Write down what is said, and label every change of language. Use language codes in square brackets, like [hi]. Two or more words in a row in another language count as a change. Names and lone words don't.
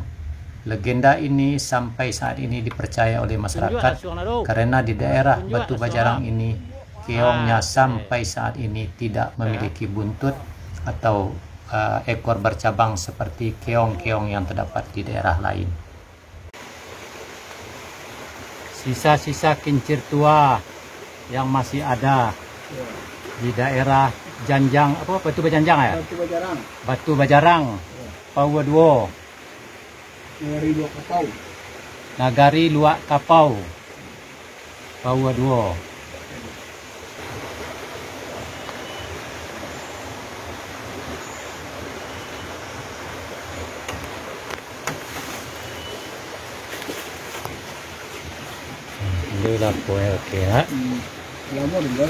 [id] Legenda ini sampai saat ini dipercaya oleh masyarakat karena di daerah Batu Bajarang ini keongnya sampai saat ini tidak memiliki buntut atau ekor bercabang seperti keong-keong yang terdapat di daerah lain. Sisa-sisa kincir tua yang masih ada di daerah Janjang, Batu Bajanjang ya? Batu Bajarang. Batu Bajarang, Pauh Duo. Nagari Luak Kapau. Nagari Luak Kapau, Pauh Duo. Inilah poin okey ya. Lama tinggal.